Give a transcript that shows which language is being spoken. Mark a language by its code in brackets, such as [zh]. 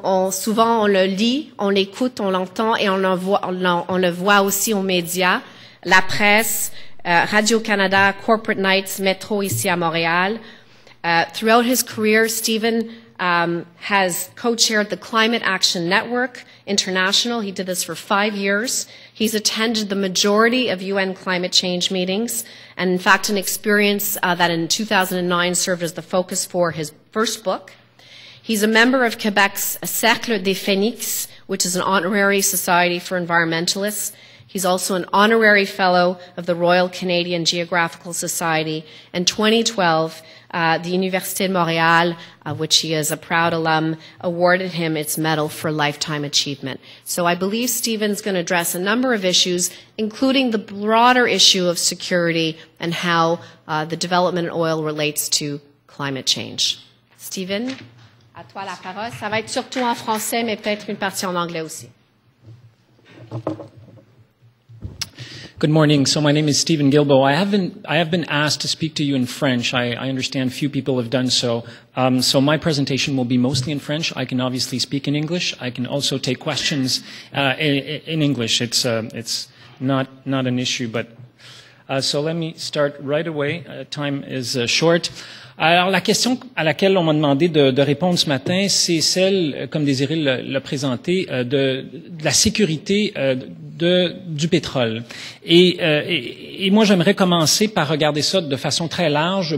[fr] Souvent on le lit, on l'écoute, on l'entend et on le voit aussi aux médias, la presse, Radio-Canada, Corporate Nights, Métro ici à Montréal. [en] Throughout his career, Steven has co-chaired the Climate Action Network International. He did this for 5 years. He's attended the majority of UN climate change meetings, and in fact an experience that in 2009 served as the focus for his first book. He's a member of Quebec's Cercle des Phénix, which is an honorary society for environmentalists. He's also an honorary fellow of the Royal Canadian Geographical Society. In 2012, the Université de Montréal, which he is a proud alum, awarded him its Medal for Lifetime Achievement. So I believe Steven's going to address a number of issues, including the broader issue of security and how the development in oil relates to climate change. [fr] Steven, à toi la parole. Ça va être surtout en français, mais peut-être une partie en anglais aussi. [en] Good morning. So my name is Steven Guilbeault. I have been asked to speak to you in French. I understand few people have done so. So my presentation will be mostly in French. I can obviously speak in English. I can also take questions in English. It's not an issue, but so let me start right away. Time is short. [fr] Alors, la question à laquelle on m'a demandé de répondre ce matin, c'est celle, comme Desiree l'a présenté, de la sécurité du pétrole. Et moi, j'aimerais commencer par regarder ça de façon très large.